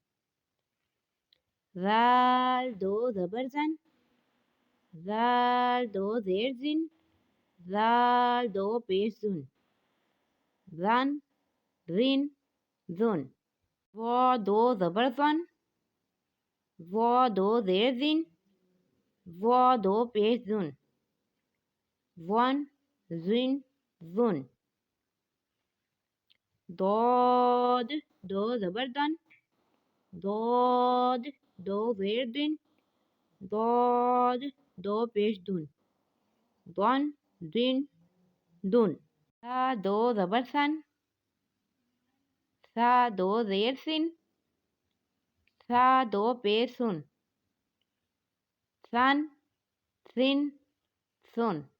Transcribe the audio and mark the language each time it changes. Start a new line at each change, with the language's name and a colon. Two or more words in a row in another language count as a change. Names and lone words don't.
Urdu: ذال دو زبر زن، ذال دو زیر زن، ذال دو پیش زن، زن زن زن۔ وا دو زبر زن، وا دو زیر زن، وا دو پیش زن، ون زن زن۔ ضاد دو زبر دن، ضاد دو زیر دن، ضاد دو پیش دن، دن دن دن۔ سا دو زبر سن، سا دو زیر سن، سا دو پیش سن، سن سن سن۔